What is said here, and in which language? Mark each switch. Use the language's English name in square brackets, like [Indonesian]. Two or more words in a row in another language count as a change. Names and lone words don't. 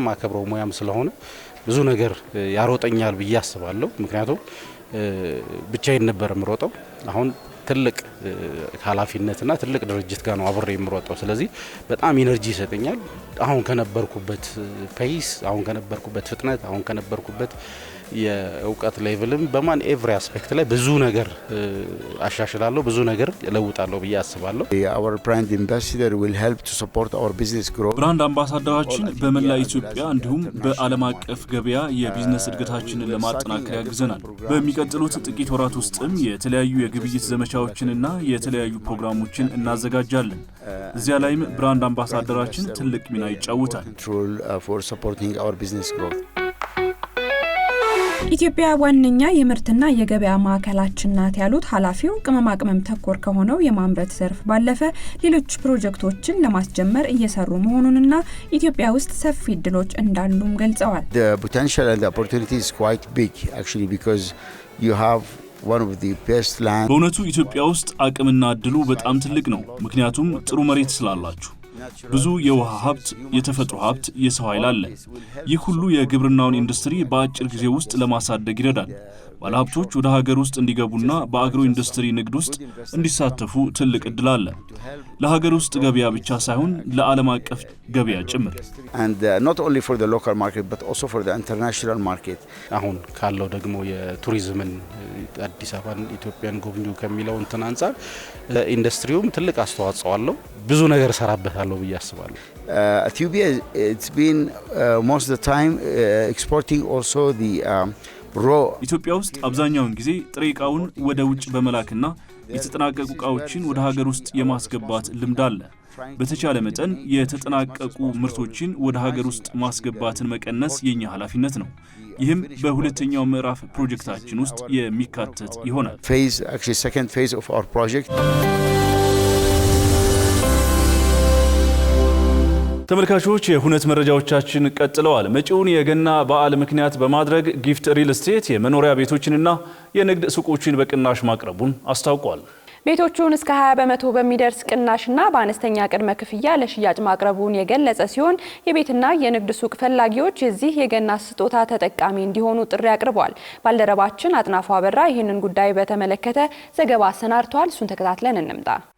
[Amharic] ማከብረው ሙያም ስለሆነ ብዙ ነገር ያሮጠኛል ብዬ አስባለሁ። ምክንያቱም ብቻዬን ነበር የምሮጠው። አሁን ትልቅ ኃላፊነትና ትልቅ ድርጅት ጋር ነው አብሬ የምሮጠው። ስለዚህ በጣም ኢነርጂ ይሰጠኛል። አሁን ከነበርኩበት ፔስ፣ አሁን ከነበርኩበት ፍጥነት፣ አሁን ከነበርኩበት የእውቀት ሌቭልም በማን [English] every aspect [Amharic] ላይ ብዙ ነገር አሻሽላለሁ፣ ብዙ ነገር ለውጣለሁ ብዬ አስባለሁ። [English] Our brand ambassador will help to support our business growth. [Amharic] ብራንድ አምባሳደራችን በመላ ኢትዮጵያ እንዲሁም በዓለም አቀፍ ገበያ የቢዝነስ እድገታችንን ለማጠናከር ያግዘናል። በሚቀጥሉት ጥቂት ወራት ውስጥም የተለያዩ የግብይት ዘመቻዎችንና የተለያዩ ፕሮግራሞችን እናዘጋጃለን። እዚያ ላይም ብራንድ አምባሳደራችን ትልቅ ሚና ይጫወታል። [English] For supporting our business growth. [Amharic] ኢትዮጵያ ዋነኛ የምርትና የገበያ ማዕከላችን ናት ያሉት ኃላፊው ቅመማ ቅመም ተኮር ከሆነው የማምረት ዘርፍ ባለፈ ሌሎች ፕሮጀክቶችን ለማስጀመር እየሰሩ መሆኑንና ኢትዮጵያ ውስጥ ሰፊ እድሎች እንዳሉም ገልጸዋል። [English] The potential and the opportunity is quite big actually because you have one of the best land. [Amharic] በእውነቱ ኢትዮጵያ ውስጥ አቅምና እድሉ በጣም ትልቅ ነው። ምክንያቱም ጥሩ መሬት ስላላችሁ ብዙ የውሃ ሀብት፣ የተፈጥሮ ሀብት፣ የሰው ኃይል አለ። ይህ ሁሉ የግብርናውን ኢንዱስትሪ በአጭር ጊዜ ውስጥ ለማሳደግ ይረዳል። ባለሀብቶች ወደ ሀገር ውስጥ እንዲገቡና በአግሮ ኢንዱስትሪ ንግድ ውስጥ እንዲሳተፉ ትልቅ እድል አለ። ለሀገር ውስጥ ገበያ ብቻ ሳይሆን ለዓለም አቀፍ ገበያ ጭምር። [English] And not only for the local market but also for the international market. [Amharic] አሁን ካለው ደግሞ የቱሪዝምን አዲስ አበባን ኢትዮጵያን ጎብኙ ከሚለው እንትን አንፃር ኢንዱስትሪውም ትልቅ አስተዋጽኦ አለው። ብዙ ነገር ሰራበታለሁ ብዬ አስባለሁ። [English] Ethiopia, it's been most of the time exporting also the [Amharic] ኢትዮጵያ ውስጥ አብዛኛውን ጊዜ ጥሬ ዕቃውን ወደ ውጭ በመላክና የተጠናቀቁ ዕቃዎችን ወደ ሀገር ውስጥ የማስገባት ልምድ አለ። በተቻለ መጠን የተጠናቀቁ ምርቶችን ወደ ሀገር ውስጥ ማስገባትን መቀነስ የኛ ኃላፊነት ነው። ይህም በሁለተኛው ምዕራፍ ፕሮጀክታችን ውስጥ የሚካተት ይሆናል። [English] second phase of our project. [Amharic] ተመልካቾች የሁነት መረጃዎቻችን ቀጥለዋል። መጪውን የገና በዓል ምክንያት በማድረግ ጊፍት ሪል ስቴት የመኖሪያ ቤቶችንና የንግድ ሱቆችን በቅናሽ ማቅረቡን አስታውቋል። ቤቶቹን እስከ 20% በሚደርስ ቅናሽና በአነስተኛ ቅድመ ክፍያ ለሽያጭ ማቅረቡን የገለጸ ሲሆን የቤትና የንግድ ሱቅ ፈላጊዎች የዚህ የገና ስጦታ ተጠቃሚ እንዲሆኑ ጥሪ አቅርበዋል። ባልደረባችን አጥናፉ አበራ ይህንን ጉዳይ በተመለከተ ዘገባ አሰናድቷል። እሱን ተከታትለን እንምጣ።